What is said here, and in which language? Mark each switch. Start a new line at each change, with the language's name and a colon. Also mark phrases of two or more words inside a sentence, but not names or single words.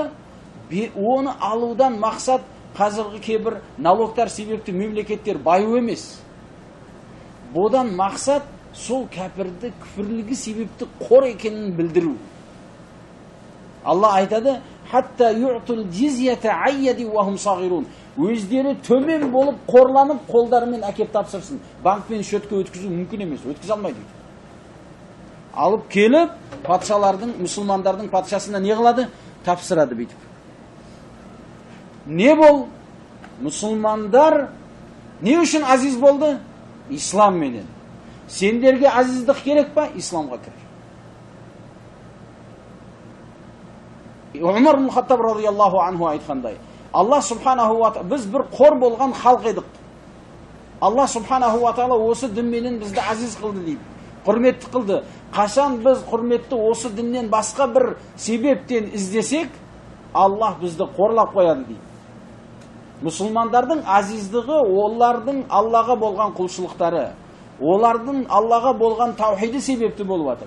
Kazakh: Оны алудан мақсат қазіргі кейбір налогтар себепті мемлекеттер баю емес. Бұдан мақсат сол кәпірді күфірлігі себепті қор екенін білдіру. Алла айтады:
Arabic: "حتى يعطوا الجزية يد وهم صاغرون."
Kazakh: Өздері төмен болып, қорланып, қолдарымен әкеп тапсырсын. Банкпен шөтке өткізу мүмкін емес, өткізе алмайды. Алып келіп, патшалардың, мұсылмандардың патшасына не қылады? Тапсырады бүйтіп. Не бол? Мұсылмандар не үшін азиз болды? Ислам менен. Сендерге азиздік керек па? Исламға кір.
Arabic: Умар ибн Хаттаб رضي الله عنه айтқандай, الله سبحانه وتعالى,
Kazakh: біз бір қор болған халық едік.
Arabic: الله سبحانه وتعالى
Kazakh: осы дінменен бізді азиз қылды дейді. Құрметті қылды. Қашан біз құрметті осы діннен басқа бір себептен іздесек, Аллах бізді қорлап қояды дейді. Мұсылмандардың азиздігі олардың Аллаға болған құлшылықтары, олардың Аллаға болған таухиді себепті болып жатыр.